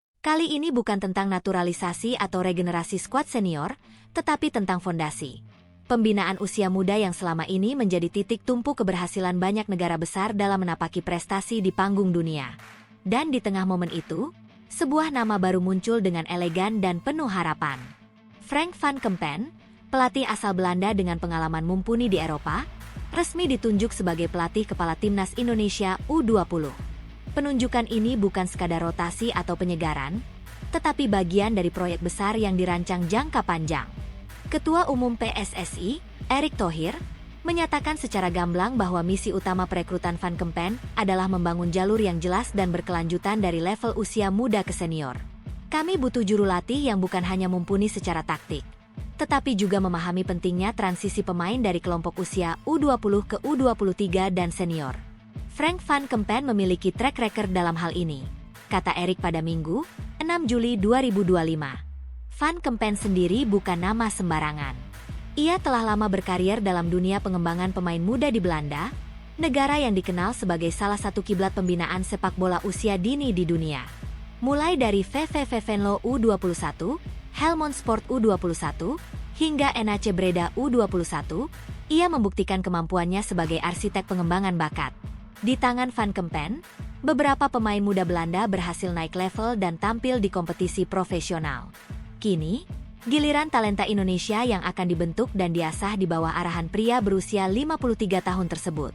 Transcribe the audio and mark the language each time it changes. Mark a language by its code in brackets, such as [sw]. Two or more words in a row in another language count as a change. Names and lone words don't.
[id] Kali ini bukan tentang naturalisasi atau regenerasi skuad senior, tetapi tentang fondasi. Pembinaan usia muda yang selama ini menjadi titik tumpu keberhasilan banyak negara besar dalam menapaki prestasi di panggung dunia. Dan di tengah momen itu, sebuah nama baru muncul dengan elegan dan penuh harapan. Frank van Kempen, pelatih asal Belanda dengan pengalaman mumpuni di Eropa, resmi ditunjuk sebagai pelatih kepala timnas Indonesia U20. Penunjukan ini bukan sekadar rotasi atau penyegaran, tetapi bagian dari proyek besar yang dirancang jangka panjang. Ketua Umum PSSI, Erick Thohir, menyatakan secara gamblang bahwa misi utama perekrutan Van Kempen adalah membangun jalur yang jelas dan berkelanjutan dari level usia muda ke senior. Kami butuh juru latih yang bukan hanya mumpuni secara taktik, tetapi juga memahami pentingnya transisi pemain dari kelompok usia U20 ke U23 dan senior. Frank van Kempen memiliki [en] track record [id] dalam hal ini, kata Erick pada Minggu, 6 Juli 2025. Van Kempen sendiri bukan nama sembarangan. Ia telah lama berkarir dalam dunia pengembangan pemain muda di Belanda, negara yang dikenal sebagai salah satu kiblat pembinaan sepak bola usia dini di dunia. Mulai dari VVV Venlo U21, Helmond Sport U21, hingga NAC Breda U21, ia membuktikan kemampuannya sebagai arsitek pengembangan bakat. Di tangan Van Kempen, beberapa pemain muda Belanda berhasil naik level dan tampil di kompetisi profesional. Kini, giliran talenta Indonesia yang akan dibentuk dan diasah di bawah arahan pria berusia 53 tahun tersebut.